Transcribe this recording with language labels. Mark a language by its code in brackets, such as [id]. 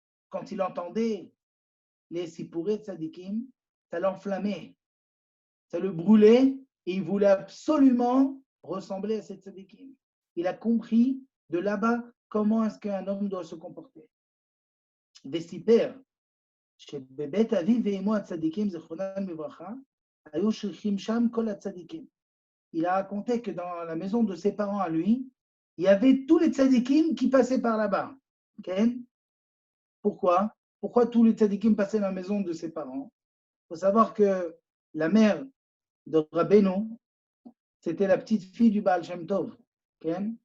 [fr] Quand il entendait les sipure tzadikim, ça l'enflammait, ça le brûlait et il voulait absolument ressembler à ces tzadikim. Il a compris de là-bas comment est-ce qu'un homme doit se comporter. [he] Vesiper. שבבית אביו ואמו הצדיקים, זכרונם לברכה, היו שליחים שם כל הצדיקים. [fr] Il a raconté que dans la maison de ses parents à lui, il y avait tous les tzadikim qui passaient par là-bas. Okay? Pourquoi tous les tzadikim passaient dans la maison de ses parents? Il faut savoir que la mère de Rabbeinu, c'était la petite fille du Baal Shem Tov. Okay?